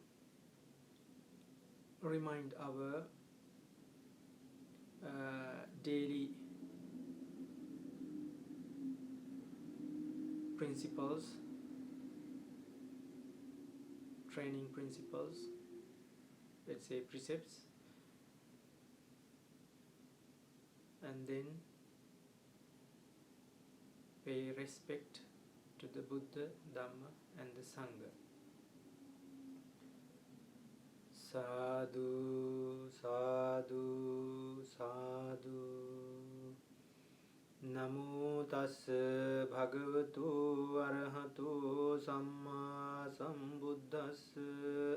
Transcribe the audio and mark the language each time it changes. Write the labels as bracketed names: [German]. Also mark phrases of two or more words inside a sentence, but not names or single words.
[English] remind our daily principles, training principles, let's say precepts, and then pay respect to the Buddha, Dhamma and the Sangha. [Pali] Sadhu, sadhu, sadhu. Namo tassa bhagavato arahato samma sambuddhassa.